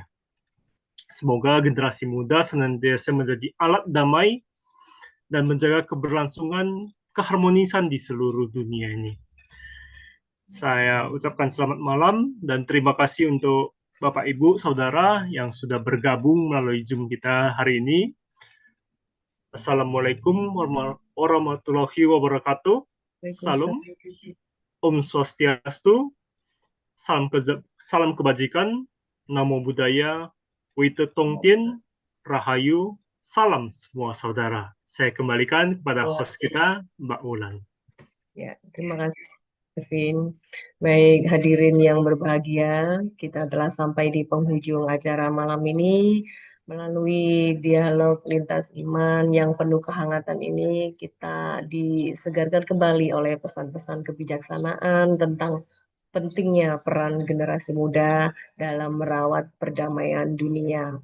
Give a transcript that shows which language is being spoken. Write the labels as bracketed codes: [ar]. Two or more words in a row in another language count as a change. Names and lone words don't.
[id] Semoga generasi muda senantiasa menjadi alat damai dan menjaga keberlangsungan keharmonisan di seluruh dunia ini. Saya ucapkan selamat malam dan terima kasih untuk Bapak, Ibu, Saudara yang sudah bergabung melalui Zoom kita hari ini. [ar] السلام عليكم ورحمة الله وبركاته. [ban] Salam. Om Swastiastu. [id] Salam kebajikan. [pi] Namo Buddhaya. [zh] Wite Tongtien. [id] Rahayu. Salam semua saudara. Saya kembalikan kepada host kita, Mbak Ulan. Ya, terima kasih, Kevin. Baik, hadirin yang berbahagia, kita telah sampai di penghujung acara malam ini. Melalui dialog lintas iman yang penuh kehangatan ini, kita disegarkan kembali oleh pesan-pesan kebijaksanaan tentang pentingnya peran generasi muda dalam merawat perdamaian dunia.